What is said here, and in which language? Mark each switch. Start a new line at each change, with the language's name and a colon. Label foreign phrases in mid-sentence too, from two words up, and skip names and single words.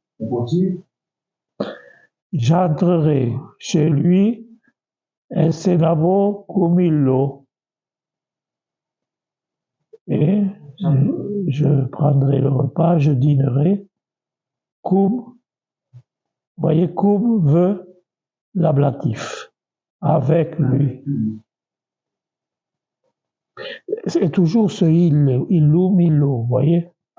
French: J'entrerai chez lui et
Latin: senabo cum illo.
French: Et je prendrai le repas, je dînerai. Cum, vous voyez, cum veut l'ablatif. Avec lui. C'est toujours ce
Latin: illum, illo,
French: vous voyez.